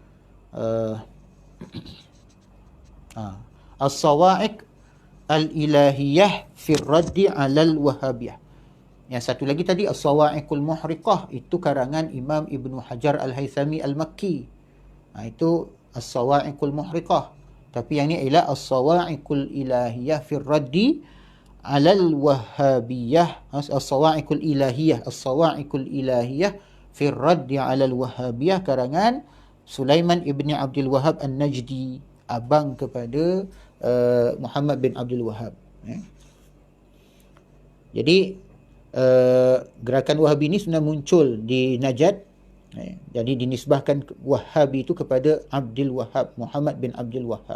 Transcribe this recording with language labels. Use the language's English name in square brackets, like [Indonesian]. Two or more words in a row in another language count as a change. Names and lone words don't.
[Malay] As-Sawa'iq Al-Ilahiyah fi Raddi 'alal Wahhabiyah. Yang satu lagi tadi As-Sawa'iqul Muhriqah, itu karangan Imam Ibnu Hajar Al-Haythami Al-Makki. Itu As-Sawa'iqul Muhriqah. Tapi yang ni ialah As-Sawa'iqul Ilahiyah fi Raddi alal wahhabiyah as-sawa'iqul ilahiyah fi ar-radd 'ala al-wahhabiyah, karangan Sulaiman ibni Abdul Wahhab An-Najdi, abang kepada Muhammad bin Abdul Wahhab. Jadi gerakan Wahhabi ini sebenarnya muncul di Najd. Jadi dinisbahkan Wahhabi itu kepada Abdul Wahhab, Muhammad bin Abdul Wahhab.